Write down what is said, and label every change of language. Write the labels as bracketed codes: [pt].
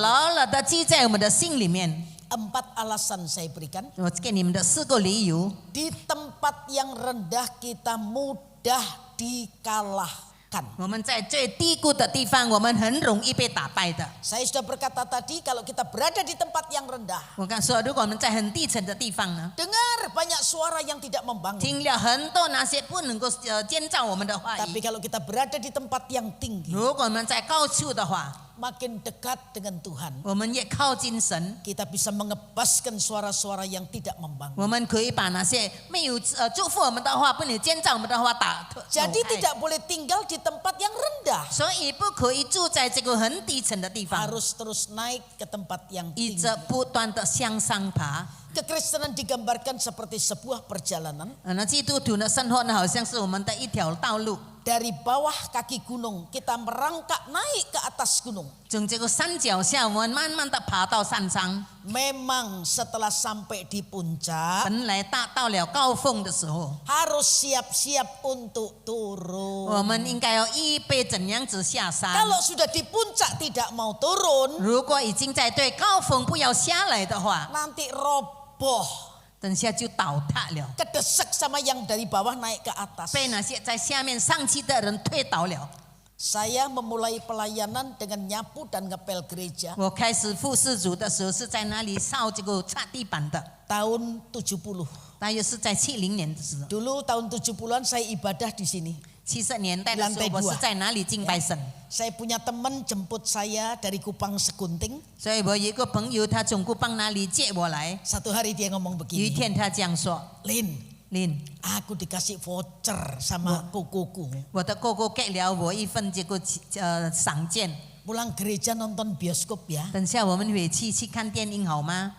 [zh] 牢牢的记在我们的心里面。 [id] 4 alasan saya berikan. [zh] 我给你们的4个理由。 [id] Di tempat yang rendah kita mudah dikalahkan. [zh] 我们在最低谷的地方，我们很容易被打败的。 [id] Saya sudah berkata tadi, kalau kita berada di tempat yang rendah, [zh] 我刚说，如果我们在很低沉的地方呢， [id] dengar banyak suara yang tidak membangun. [zh] 听了很多那些不能够建造我们的话 [id] Tapi [zh] 语。 [id] kalau kita berada di tempat yang tinggi, [zh] 如果我们在高处的话， [id] makin dekat dengan Tuhan, [zh] 我们越靠近神， [id] kita bisa mengebaskan suara-suara yang tidak membangun. [zh] 我们可以把那些没有祝福我们的话、不能建造我们的话打。 [id] Jadi tidak boleh tinggal di tempat yang rendah. [zh] 所以不可以住在这个很低沉的地方， [id] Harus terus naik ke tempat yang [zh] 一 [id] tinggi. [zh] 直不断的向上爬。 [id] Kekristenan digambarkan seperti sebuah perjalanan [zh] 那基督徒的生活呢，好像是我们的一条道路， [id] dari bawah kaki gunung kita merangkak naik ke atas gunung. [zh] 从这个山脚下，我们慢慢的爬到山上。 [id] Memang setelah sampai di puncak [zh] 本来到了高峰的时候， [id] harus siap-siap untuk [zh] 我们应该要预备怎样子下山。 [id] Kalau sudah di puncak tidak mau turun, [zh] 如果已经在对高峰不要下来的话， [id] nanti roboh, [zh] 等下就倒塌了， [id] kedesak sama yang dari bawah naik ke atas. [zh] 被那些在下面上去的人推倒了。 [id] Saya memulai pelayanan dengan nyapu dan ngepel gereja [zh] 我开始服侍主的时候是在那里扫这个擦地板的， [id] tahun 70. [zh] 大约是在70年的时候。 [id] Dulu tahun 70-an saya ibadah di sini. [zh] 70年代的时候， [id] Lantai [zh] 我 [id] dua [zh] 是在哪里敬拜神？ [id] Saya punya teman jemput saya dari Kupang Segunting. [zh] 所以我有一个朋友，他从古邦那里接我来。 [id] Satu hari dia ngomong [zh] 有一 [id] begini, [zh] 天他这样说 [id] Lin, [zh] ：“Lin， [id] aku dikasih voucher sama kukuku. [zh] 我的哥哥给了我一份这个赏券， [id] Pulang gereja nonton bioskop ya. [zh] 等下我们回去看电影好吗？